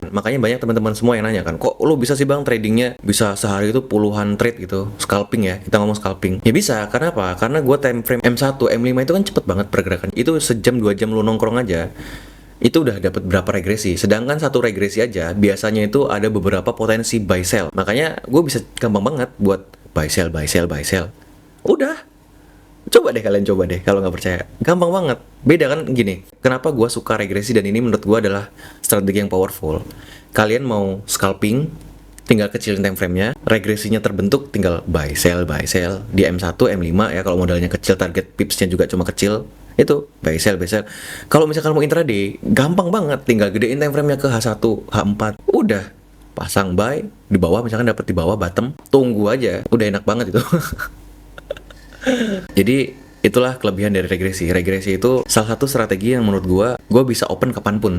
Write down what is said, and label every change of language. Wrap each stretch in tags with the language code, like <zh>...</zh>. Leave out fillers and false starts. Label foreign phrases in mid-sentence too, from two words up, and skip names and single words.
<id>Makanya banyak teman-teman semua yang nanya kan, kok lu bisa sih bang tradingnya bisa sehari itu puluhan trade gitu, scalping ya, kita ngomong scalping. Ya bisa, karena apa? Karena gue</id> <en>time frame</en> <id>M1, M5 itu kan cepet banget pergerakan. Itu sejam 2 jam lu nongkrong aja, itu udah dapat berapa regresi. Sedangkan satu regresi aja biasanya itu ada beberapa potensi</id> <en>buy sell.</en> <id>Makanya gue bisa gampang banget buat</id> <en>buy sell, buy sell, buy sell.</en> <id>Udah, coba deh kalian coba deh kalau nggak percaya. Gampang banget. Beda kan gini. Kenapa gue suka regresi dan ini menurut gue adalah strategi yang powerful. Kalian mau scalping, tinggal kecilin</id> <en>time frame-</en> <id>nya, regresinya terbentuk, tinggal</id> <en>buy sell</en> <id>di M1, M5 ya, kalau modalnya kecil, target pips-nya juga cuma kecil, itu</id> <en>buy sell.</en> <id>Kalau misalkan mau intraday, gampang banget, tinggal gedein</id> <en>time frame-</en> <id>nya ke H1, H4, udah pasang buy di bawah, misalkan dapat di bawah bottom, tunggu aja, udah enak banget itu. Jadi itulah kelebihan dari regresi. Regresi itu salah satu strategi yang menurut gue bisa open kapanpun.</id>